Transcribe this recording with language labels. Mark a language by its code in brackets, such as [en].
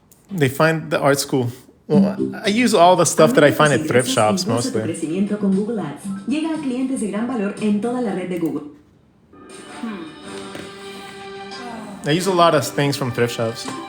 [en] They find the art school. Well, I use all the stuff that I find at thrift shops mostly. [es] Crecimiento con Google Ads llega a clientes de gran valor en toda la red de Google. [en] I use a lot of things from thrift shops.